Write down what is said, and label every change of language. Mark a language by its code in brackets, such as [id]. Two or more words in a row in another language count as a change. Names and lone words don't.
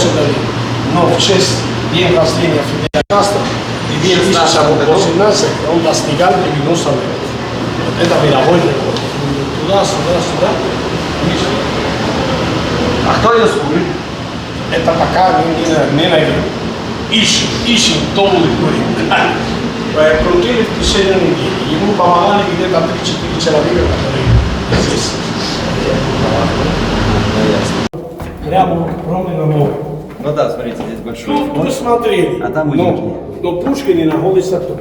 [ru] Но в честь день рождения Фиделя Кастро в 2018 он достигал 90 метров. Это мировой рекорд. Туда, сюда. А кто ее скурит? Это пока не найдем. Ищем [es] todo el cuerpo. [ru] Крутили в течение недели. Ему помогали где-то 3-4 человека, которые здесь. Прямо ровно на море. Ну да, смотрите, здесь большой. Мы смотрели. А там но пушки не находятся тут.